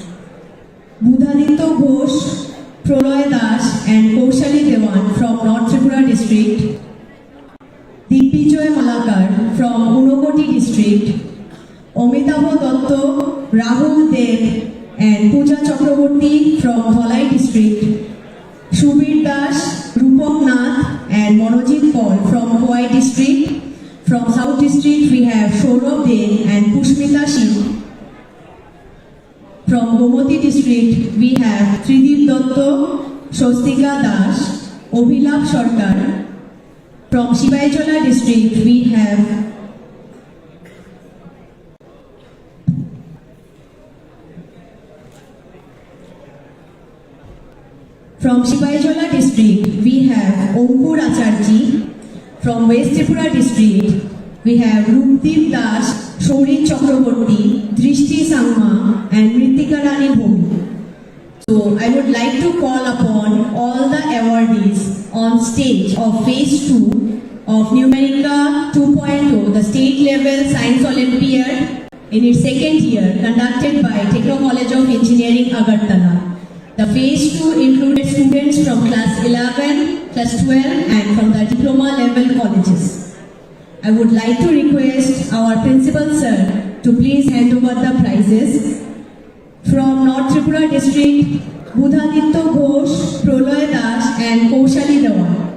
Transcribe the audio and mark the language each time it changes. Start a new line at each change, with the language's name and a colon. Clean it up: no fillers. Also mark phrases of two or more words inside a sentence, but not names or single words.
English: Budhaditya Ghosh, Proloy Das and Kaushali Dewan from North Tripura district, Dipijoy Malakar from Unakoti district, Omitava Dotto, Rahul Dev and Pooja Chakraborty from Dholai district, Shubir Das, Rupam Nath and Monojit Paul from Powai district, From South District, we have Saurav De and Pushmita Singh. From Gomoti District, we have Tridip Dotto, Swastika Das, Obhilap Sarkar. From Sibaijala District, we have Ankur Acharji. From West Tripura District, we have Rupdeep Das, Shorin Chakraborty, Drishti Sangma, and Mritika Rani Bhumi. So I would like to call upon all the awardees on stage of Phase 2 of Numerica 2.0, the state level science Olympiad in its second year, conducted by Techno College of Engineering, Agartala. The Phase 2 included students from class 11, class 12 and from the diploma level colleges. I would like to request our principal sir to please hand over the prizes. From North Tripura District, Budhaditya Ghosh, Proloy Das and Kaushali Dewan.